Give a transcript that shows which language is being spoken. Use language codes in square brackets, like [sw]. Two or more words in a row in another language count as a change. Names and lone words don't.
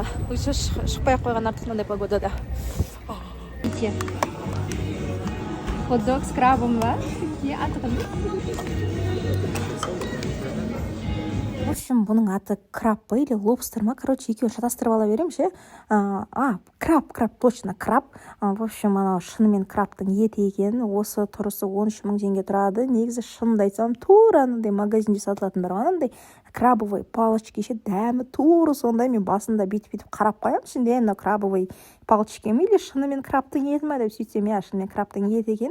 [kk] Лучше шықпай қойған артық мынандай погодада. [ru] Хот-дог с крабом [kk] бар. [ru] В общем, [kk] бұның аты краб па или лобстер ма? Екеуін шатастырып ала берем ше. [ru] Краб, точно краб. В общем, [kk] анау шынымен крабтың еті екен. Осы тұрысы 13 мың теңге тұрады. Негізі шынымды айтсам, тура анандай магазинде сатылатын бар. Анандай [ru] крабовый палочки [kk] ше дәмі тура сондай. Мен басында бүйтіп қарап қоямын, ішінде мына [ru] крабовый палочки [kk] ме или шынымен крабтың еті ме деп сөйтсем, иә, шынымен крабтың еті екен.